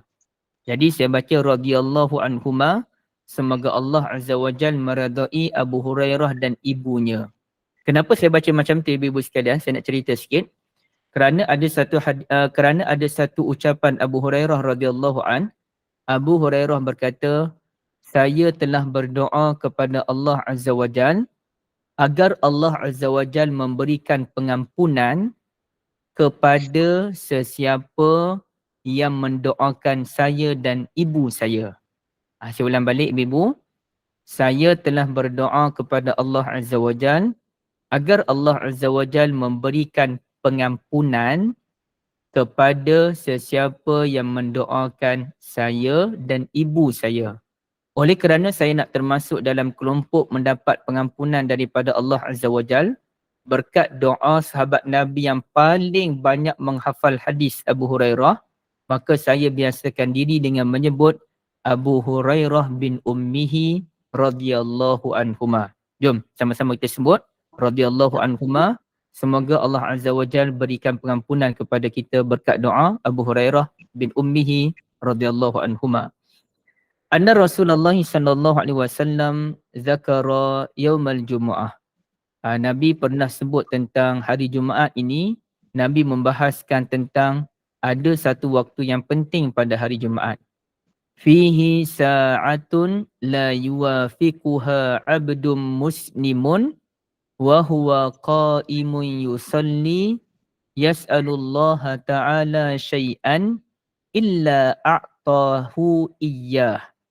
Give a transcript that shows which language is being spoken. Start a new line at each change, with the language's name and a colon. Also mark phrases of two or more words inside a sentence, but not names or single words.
Malay: Jadi saya baca
Arabic: رضي الله عنهما,
Malay: semoga
Arabic: الله عز وجل
Malay: meredai Abu Hurairah dan ibunya. Kenapa saya baca macam tu ibu-ibu sekalian? Saya nak cerita sikit. Kerana ada satu ucapan Abu Hurairah
Arabic: رضي الله عن.
Malay: Abu Hurairah berkata, saya telah berdoa kepada
Arabic: الله عز وجل
Malay: agar
Arabic: الله عز وجل
Malay: memberikan pengampunan kepada sesiapa yang mendoakan saya dan ibu saya. Saya ulang balik ibu-ibu. Saya telah berdoa kepada
Arabic: الله عز وجل
Malay: agar
Arabic: الله عز وجل
Malay: memberikan pengampunan kepada sesiapa yang mendoakan saya dan ibu saya. Oleh kerana saya nak termasuk dalam kelompok mendapat pengampunan daripada
Arabic: الله عز وجل,
Malay: berkat doa sahabat Nabi yang paling banyak menghafal hadis Abu Hurairah, maka saya biasakan diri dengan menyebut Abu Hurairah
Arabic: بن أمه رضي الله عنهما.
Malay: Jom sama-sama kita sebut
Arabic: رضي الله عنهما.
Malay: Semoga
Arabic: الله عز وجل
Malay: berikan pengampunan kepada kita berkat doa Abu Hurairah
Arabic: بن أمه رضي الله عنهما. أن رسول الله صلى الله عليه وسلم ذكر يوم الجمعة.
Malay: Nabi pernah sebut tentang hari Jumaat ini. Nabi membahaskan tentang ada satu waktu yang penting pada hari Jumaat.
Arabic: فيه ساعة لا يوافقها عبد مسلم وهو قائم يصلي يسأل الله تعالى شيئا إلا أعطاه إياه.